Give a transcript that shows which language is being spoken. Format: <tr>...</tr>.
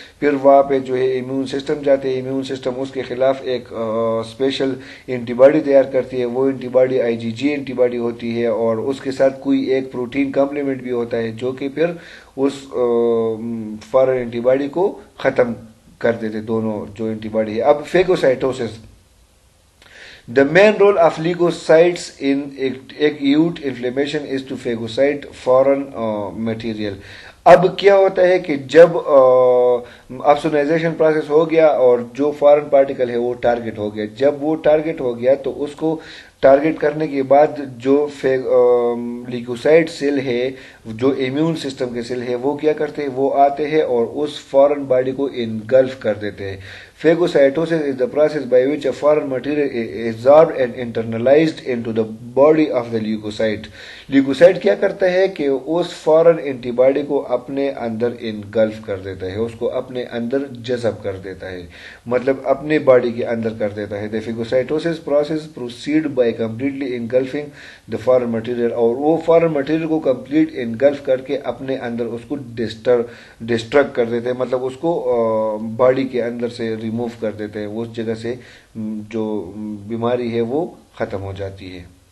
<ur>پھر وہاں پہ جو ہے امیون سسٹم جاتے ہیں, امیون سسٹم اس کے خلاف ایک اسپیشل اینٹی باڈی تیار کرتی ہے. وہ anti body IgG anti body ہوتی ہے, اور اس کے ساتھ کوئی ایک پروٹین کمپلیمنٹ بھی ہوتا ہے جو کہ پھر اس فارن اینٹی باڈی کو ختم کر دیتے, دونوں جو اینٹی باڈی ہے. اب فیگوسائٹوسس.</ur> <en>The main role of leukocytes in acute inflammation is to phagocyte foreign material.</en> <ur>اب کیا ہوتا ہے کہ جب آپسونائزیشن پروسیس ہو گیا اور جو فارن پارٹیکل ہے وہ ٹارگٹ ہو گیا, جب وہ ٹارگٹ ہو گیا تو اس کو ٹارگٹ کرنے کے بعد جو لیکوسائٹ سیل ہے, جو امیون سسٹم کے سیل ہے, وہ کیا کرتے ہیں, وہ آتے ہیں اور اس فارن باڈی کو انگلف کر دیتے ہیں.</ur> <en>Phagocytosis is the process by which a foreign material is absorbed and internalized into the body of the leukocyte.</en> <ur>لیوکوسائٹ کیا کرتا ہے کہ اس فارن اینٹی باڈی کو اپنے اندر انگلف کر دیتا ہے, اس کو اپنے اندر جذب کر دیتا ہے, مطلب اپنے باڈی کے اندر کر دیتا ہے.</ur> <en>The phagocytosis process proceed by completely engulfing the foreign material,</en> <ur>اور وہ فارن مٹیریل کو کمپلیٹ انگلف کر کے اپنے اندر اس کو ڈسٹرکٹ کر دیتے ہیں, مطلب اس کو باڈی کے اندر سے ریموو کر دیتے ہیں, اس جگہ سے جو بیماری ہے وہ ختم ہو جاتی ہے.</ur>